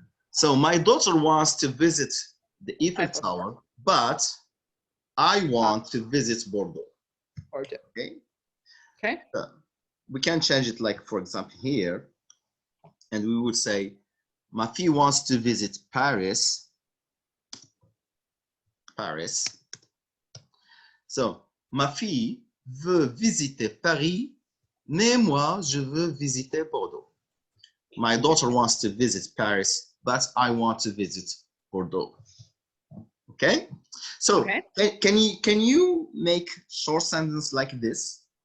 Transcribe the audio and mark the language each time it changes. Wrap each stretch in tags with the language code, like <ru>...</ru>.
<en>So my daughter wants to visit the Eiffel Tower, but I want to visit Bordeaux.</en> <fr>Bordeaux. Okay. Okay.</fr> <en>We can change it, like for example here, and we would say,</en> <fr>ma fille</fr> <en>wants to visit Paris. Paris.</en> <fr>So ma fille veut visiter Paris, mais moi je veux visiter Bordeaux.</fr> <en>My daughter wants to visit Paris, but I want to visit Bordeaux. Okay, so okay. Can you make short sentence like this?</en>